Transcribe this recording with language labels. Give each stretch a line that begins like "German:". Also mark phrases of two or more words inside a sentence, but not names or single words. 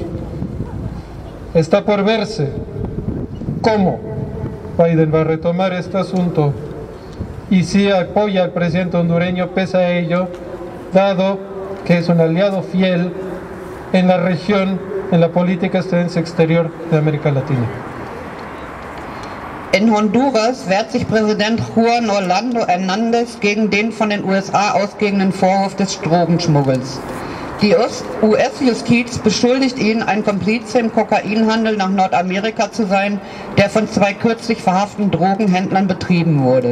Spanish: Está por verse cómo Biden va a retomar este asunto y si apoya al presidente hondureño pese a ello, dado que es un aliado fiel en la región, en la política estadounidense exterior de América Latina.
German: In Honduras wehrt sich Präsident Juan Orlando Hernández gegen den von den USA ausgehenden Vorwurf des Drogenschmuggels. Die US-Justiz beschuldigt ihn, ein Komplize im Kokainhandel nach Nordamerika zu sein, der von 2 kürzlich verhafteten Drogenhändlern betrieben wurde.